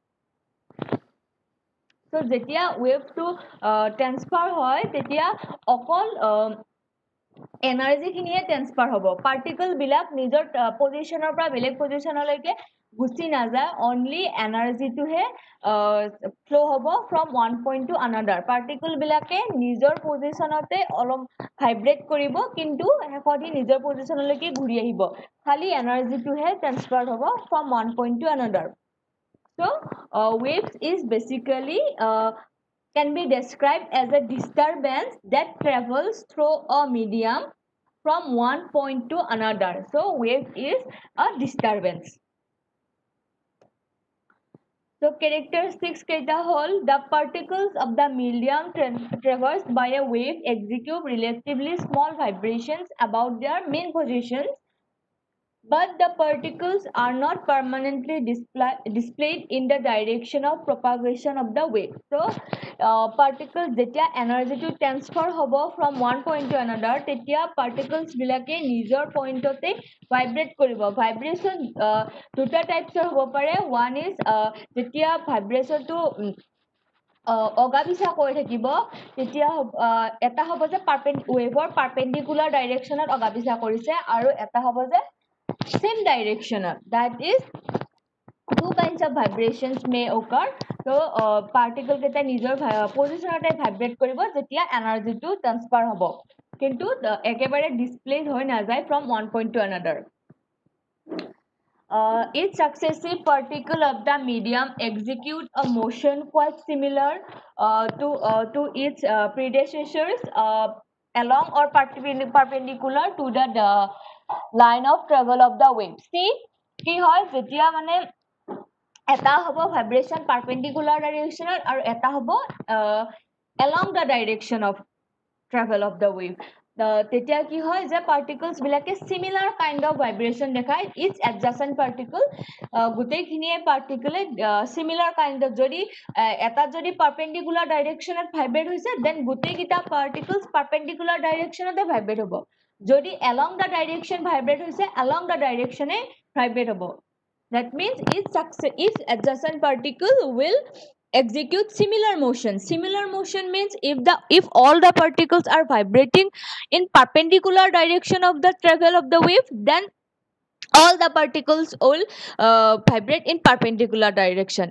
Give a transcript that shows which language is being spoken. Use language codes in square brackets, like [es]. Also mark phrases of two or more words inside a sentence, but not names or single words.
[as] চ' যেতিয়া ৱেভটো ট্ৰেন্সফাৰ হয়, তেতিয়া অকল এনাৰ্জিখিনিয়ে ট্ৰেন্সফাৰ হ'ব, পাৰ্টিকলবিলাক নিজৰ পজিশ্যনৰ পৰা বেলেগ পজিশ্যনলৈকে গুচি নাযায়, অনলি এনাৰ্জিটোহে ফ্ল' হ'ব [en] from one point to another. [as] পাৰ্টিকলবিলাকে নিজৰ পজিশ্যনতে অলপ ভাইব্ৰেট কৰিব, কিন্তু শেষত নিজৰ পজিশ্যনলৈকে ঘূৰি আহিব, খালি এনাৰ্জিটোহে ট্ৰেন্সফাৰ হ'ব [en] from one point to another. So waves is basically can be described as a disturbance that travels through a medium from one point to another. So wave is a disturbance. So characteristics [as] কেইটা হ'ল, [en] the particles of the medium traversed by a wave execute relatively small vibrations about their main positions but the particles are not permanently displayed in the direction of propagation of the wave. [as] So particles যেতিয়া [en] energy to transfer [as] হ'ব [en] from one point to another, [as] তেতিয়া particles বিলাকে নিজৰ পইণ্টতে vibrate কৰিব. Vibration দুটা types হ'ব পাৰে. One is যেতিয়া vibration টো অগা পিছা কৰি থাকিব, তেতিয়া এটা হ'ব যে ৱেভৰ পাৰপেণ্ডিকুলাৰ ডাইৰেকশ্যনত অগা পিছা কৰিছে, আৰু এটা হ'ব যে [en] same direction. That is, two kinds of vibrations may occur. [as] So particle কেইটা নিজৰ পজিশনতে ভাইব্ৰেট কৰিব যেতিয়া এনাৰ্জিটো ট্ৰান্সফাৰ হ'ব, কিন্তু একেবাৰে ডিসপ্লেস হৈ নাযায় [en] from one point to another. Each successive particle of the medium execute a motion quite similar to its predecessors along or perpendicular to the line of travel of the wave. See, [as] কি হয় যেতিয়া মানে এটা হ'ব ভাইব্ৰেশন পাৰপেণ্ডিকুলাৰ ডাইৰেকশ্যনত আৰু এটা হ'ব [en] along the direction of travel of the wave. [as] তেতিয়া কি হয় যে particles বিলাকে [en] similar kind of vibration [as] দেখায়. Each adjacent particle গোটেইখিনিয়ে particle [en] similar kind of, [as] যদি এটা যদি [en] perpendicular directionত [as] vibrate হৈছে, then গোটেইকেইটা particles [en] perpendicular directionতে [as] vibrate হ'ব. যদি [en] along the direction [as] vibrate হৈছে, [en] along the directionে [as] vibrate হ'ব. [en] That means each adjacent particle will execute similar motion. Similar motion means if all the particles are vibrating in perpendicular direction of the travel of the wave, then all the particles will vibrate in perpendicular direction.